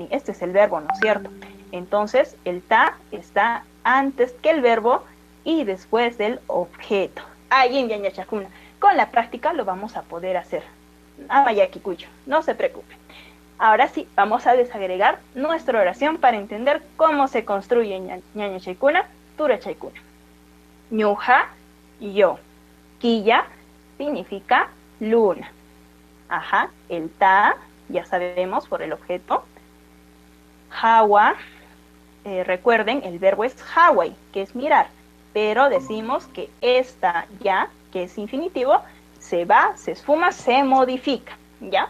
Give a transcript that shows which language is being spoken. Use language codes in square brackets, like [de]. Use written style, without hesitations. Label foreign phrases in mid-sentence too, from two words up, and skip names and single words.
[es] Este es el verbo, ¿no es cierto? Entonces, el ta está antes que el verbo y después del objeto. Con la práctica lo vamos a poder hacer. Amayakikuyo, no se preocupen. Ahora sí, vamos a desagregar nuestra oración para entender cómo se construye [qu] ñaña chaykuna, tura chaykuna. [es] Ñuja, yo. Quilla significa luna. El ta, ya sabemos por el objeto. Hawa, recuerden, el verbo es hawai, que es mirar. Pero decimos que esta ya, que es infinitivo, se va, se esfuma, se modifica, ¿ya?